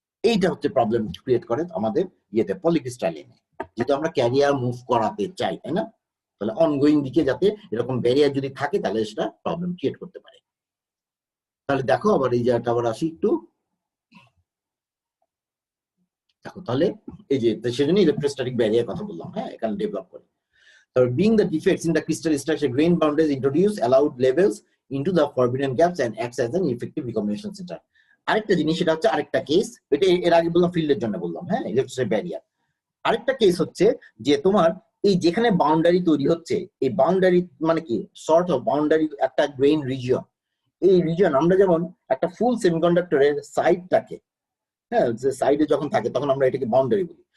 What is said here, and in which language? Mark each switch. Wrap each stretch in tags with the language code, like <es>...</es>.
<bn>এইটা হচ্ছে problem create করে আমাদের পলিক্রিস্টালিনে, যেহেতু আমরা ক্যারিয়ার মুভ করাতে চাই, তাই না? তাহলে অনগোয়িং দিকে যাতে এরকম ব্যারিয়ার যদি থাকে, তাহলে সেটা প্রবলেম ক্রিয়েট করতে পারে। তাহলে দেখো আবার এই জায়গাটা আবার আসি একটু, দেখো তাহলে এই যে সেজন্য ইলেকট্রোস্ট্যাটিক ব্যারিয়ার কথা বললাম, হ্যাঁ এখানে ডেভেলপ করে।</bn> <en>Being the defects in the crystal structure, grain boundaries introduce allowed levels into the forbidden gaps and acts as an effective recombination center.</en> <bn>আরেকটা জিনিস, সেটা হচ্ছে আরেকটা কেস, এটা এর আগে বললাম ফিল্ডের জন্য বললাম, হ্যাঁ ইলেকট্রিক ব্যারিয়ার। আরেকটা কেস হচ্ছে যে তোমার এই যেখানে বাউন্ডারি তৈরি হচ্ছে, এই বাউন্ডারি মানে কি সর্ট অফ বাউন্ডারি একটা গ্রেইন রিজিয়ন। এই রিজিয়ন আমরা যেমন একটা ফুল সেমিকন্ডাক্টরের সাইডটাকে, হ্যাঁ যে সাইডে যখন থাকে তখন আমরা এটাকে বাউন্ডারি বলি।</bn>